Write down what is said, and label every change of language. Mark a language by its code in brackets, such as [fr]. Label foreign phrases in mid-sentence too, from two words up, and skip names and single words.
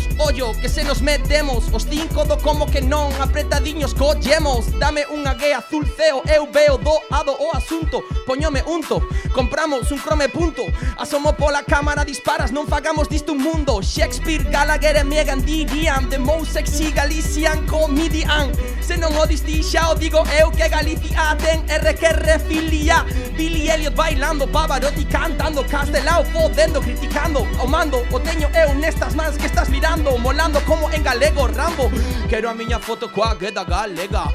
[gl] Ollo, que se nos metemos. Os 5 do como que non, apretadiños collemos. Dame unha guía azul ceo, eu veo doado o asunto. Poñome unto, compramos un crome punto. Asomo pola cámara, disparas, non fagamos disto un mundo. Shakespeare, Gallagher e Megan dirían [en] the most sexy Galician comedian. [gl] Se non o distí xa o digo eu que Galicia ten RQR filia. Billy Elliot bailando, Pavarotti cantando, Castelao fodendo, criticando. O mando, o teño eu nestas mans que estás mirando. Molando como en galego Rambo. Quero a miña foto coa gueda galega.